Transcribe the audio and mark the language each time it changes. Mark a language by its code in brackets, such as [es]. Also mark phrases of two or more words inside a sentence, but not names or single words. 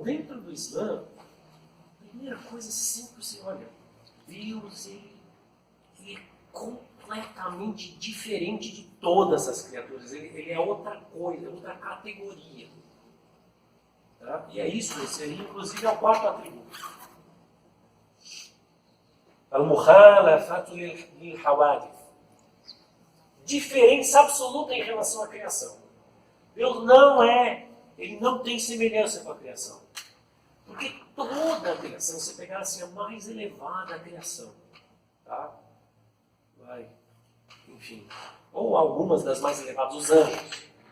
[pt] Dentro do Islã, a primeira coisa sempre você olha, Deus ele é completamente diferente de todas as criaturas. Ele é outra coisa, é outra categoria. Tá? E é isso, esse aí, inclusive, é o quarto atributo. [ar] المخالفة للحوادث. [pt] Diferença absoluta em relação à criação. Deus ele não tem semelhança com a criação. Porque toda a criação, se pegar assim, a mais elevada criação, tá? Enfim, ou algumas das mais elevadas, os anjos.